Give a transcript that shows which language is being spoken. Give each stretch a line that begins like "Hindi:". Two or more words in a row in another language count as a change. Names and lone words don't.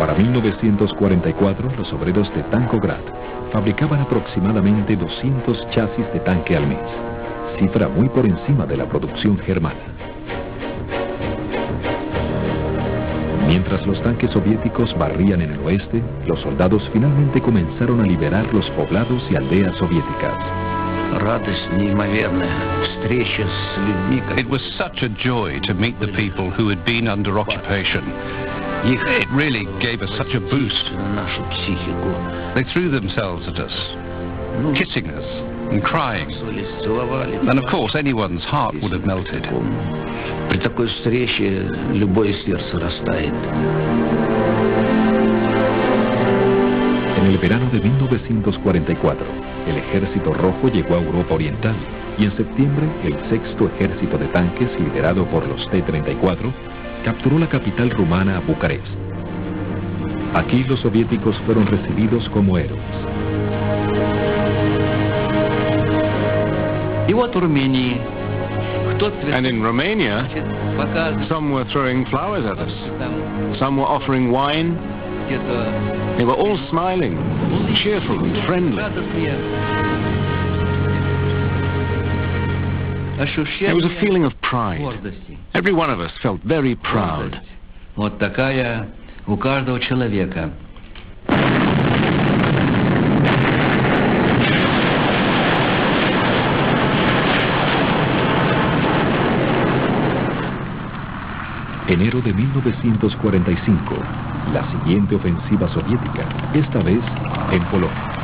Spanish: Para 1944, los obreros de Tankograd fabricaban aproximadamente 200 chasis de tanque al mes, cifra muy por encima de la producción germana. Mientras los tanques soviéticos barrían en el oeste, los soldados finalmente comenzaron a liberar los poblados y aldeas soviéticas.
English: It was such a joy to meet the people who had been under occupation. It really gave us such a boost. They threw themselves at us, kissing us and crying. And of course anyone's heart would have melted.
Russian: При такой встрече любое сердце растает.
Spanish: En el verano de 1944, el Ejército Rojo llegó a Europa Oriental y en septiembre el sexto ejército de tanques, liderado por los T-34, capturó la capital rumana, Bucarest. Aquí los soviéticos fueron recibidos como héroes.
English: And in Romania, some were throwing flowers at us. Some were offering wine. They were all smiling, cheerful and friendly. There was a feeling of pride. Every one of us felt very proud.
Russian: Вот такая у каждого человека.
Spanish: Enero de 1945, la siguiente ofensiva soviética, esta vez en Polonia.